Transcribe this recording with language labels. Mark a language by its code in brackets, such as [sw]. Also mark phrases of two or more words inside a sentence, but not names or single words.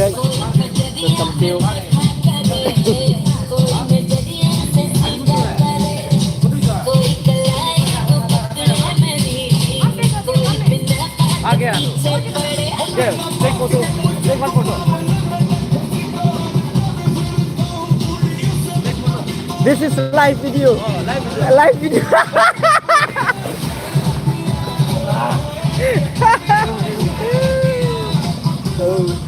[hi] โดนกำจิ้ว आगे आ [en] Yes, take photo. Take one photo. This is live video. Live video. Oh.